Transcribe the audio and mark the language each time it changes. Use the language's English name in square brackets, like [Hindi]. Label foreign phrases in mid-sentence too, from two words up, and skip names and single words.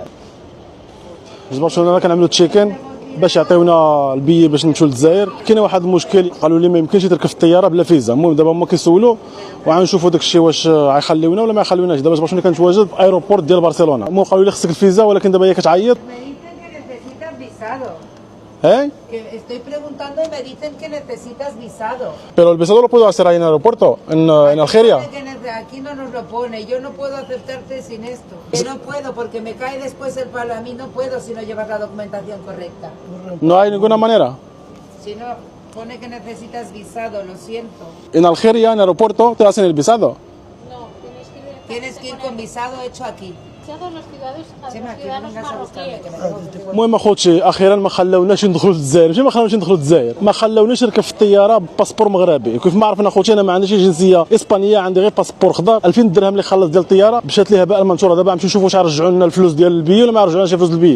[Arabic] برشلونه كنعملوا تشيكين باش يعطيونا البي باش نمشيو للجزائر. كاين واحد المشكل، قالوا لي ما يمكنش تركب في الطياره بلا فيزا. المهم دابا هما كيسولوا وغنشوفوا داك الشيء واش غيخليونا ولا ما يخليوناش. دابا برشلونه كنتواجد في ايروبورت ديال برشلونه. المهم قالوا لي خصك الفيزا، ولكن دابا هي كتعيط. [Spanish] ¿Eh? Que estoy preguntando y me dicen que necesitas visado. Pero el visado lo puedo hacer ahí en el aeropuerto, en Algeria. Aquí no nos lo pone. Yo no puedo aceptarte sin esto. Que no puedo porque me cae después el palo. A mí no puedo si no llevas la documentación correcta. No hay ninguna manera. Si no, pone que necesitas visado. Lo siento. En Algeria, en el aeropuerto, te hacen el visado. No, Tienes que ir con visado hecho aquí. ciudadanos marroquíes. [Arabic] المهم اخوتي اخيرا ما خلاوناش ندخلوا للجزائر، ماشي ما خلاوناش ندخلوا للجزائر، ما خلاوناش نركب في الطياره بباسبور مغربي. كيف ما عرفنا اخوتي انا ما عنديش جنسيه اسبانيه، عندي غير باسبور خضر. 2000 درهم اللي خلص ديال الطياره مشات ليها هباء منثورا. دابا نمشيو نشوفوا واش رجعوا لنا الفلوس ديال البي ولا ما رجعوناش الفلوس البي.